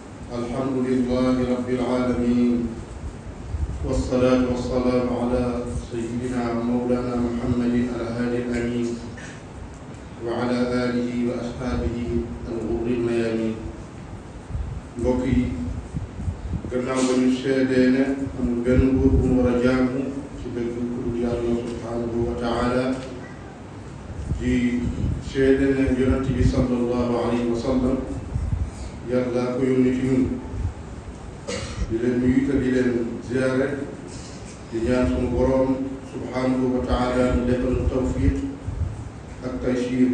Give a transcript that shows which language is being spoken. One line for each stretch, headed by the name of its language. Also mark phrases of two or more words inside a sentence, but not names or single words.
Arabic: الحمد لله رب العالمين والصلاة والسلام على سيدنا ومولانا محمد الهادي الأمين وعلى آله وأصحابه الغر الميامين.
Wolof: mbokk yi gannaaw ba ñu seedee ne amul benn buur bu mu war a jaamu ci dëgg ku dul yàlla
Arabic: سبحانه وتعالى
Wolof: di seede ne yonent bi
Arabic: صلى الله عليه وسلم
Wolof: yàlla ko yónni ci ñun di leen nuyu te di leen ziyaare di ñaan sunu boroom
Arabic: سبحانه وتعالى
Wolof: ñu defal tawfiq ak taysiir.